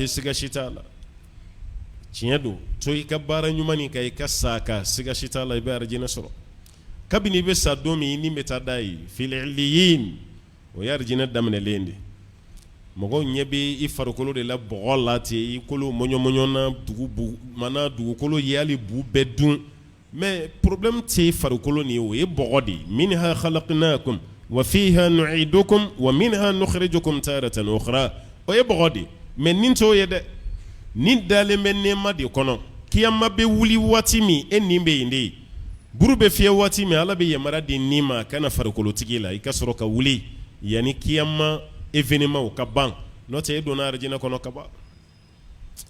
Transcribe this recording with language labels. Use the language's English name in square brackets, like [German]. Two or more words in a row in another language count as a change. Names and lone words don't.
[Bambara] siga si t'a la tiɲɛ don to i ka baara ɲuman nin kan i ka sa kan siga si t'a la i bɛ arijinɛ sɔrɔ kabini i bɛ sa don min i ni bɛ taa da ye [Arabic] في عليين [Bambara] o ye arijinɛ daminɛlen de mɔgɔw ɲɛ bɛ i farikolo de la bɔgɔ la ten i kolo mɔɲɔmɔɲɔ na dugukolo ye hali bu bɛɛ dun [French] mais problème [Bambara] tɛ farikolo nin ye o ye bɔgɔ de ye [Arabic] منها خلقناكم وفيها نعيدكم ومنها نخرجكم تارة أخرى [Bambara] o ye bɔgɔ de mais nin t'o ye dɛ nin dalen bɛ nɛɛma de kɔnɔ kiyama bɛ wuli waati min e nin bɛ yen de ye buru bɛ fiyɛ waati min ala bɛ yamaruya di nin ma kana farikolotigi la i ka sɔrɔ ka wuli yanni kiyama événement ka ban n'o tɛ e donna arijinɛ kɔnɔ ka ban